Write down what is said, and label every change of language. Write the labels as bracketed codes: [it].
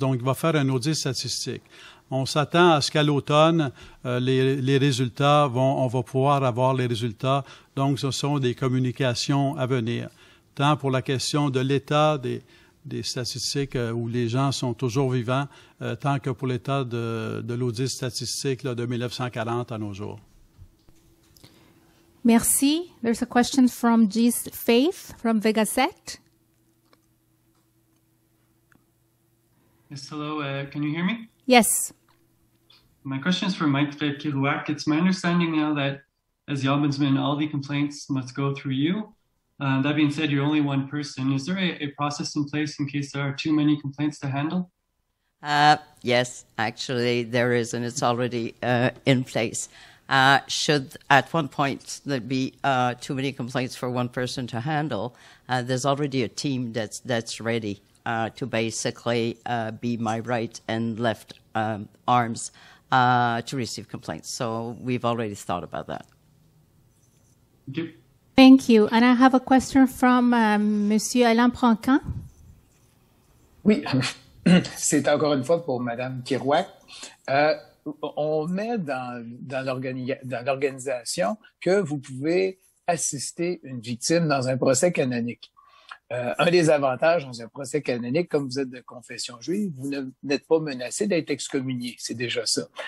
[fr] Donc, il va faire un audit statistique. On s'attend à ce qu'à l'automne, les résultats on va pouvoir avoir les résultats. Donc, ce sont des communications à venir. Tant pour la question de l'état des statistiques où les gens sont toujours vivants, tant que pour l'état de l'audit statistique là, de 1940 à nos jours. Merci. [en] There's a question from Gis Faith from the Gazette. Yes, hello. Can you hear me? Yes. My question is for Maitre Kirouac. It's my understanding now that as the Ombudsman, all the complaints must go through you. That being said, you're only one person. Is there a process in place in case there are too many complaints to handle? Yes, actually there is, and it's already in place. Should at one point there be too many complaints for one person to handle, there's already a team that's ready to basically be my right and left arms to receive complaints. So we've already thought about that. Thank you. And I have a question from Monsieur Alain Prancan. [fr] Oui, c'est encore une fois pour Madame Kirouac. On met dans l'organisation que vous pouvez assister une victime dans un procès canonique. Un des avantages dans un procès canonique, comme vous êtes de confession juive, vous n'êtes pas menacé d'être excommunié, c'est déjà ça.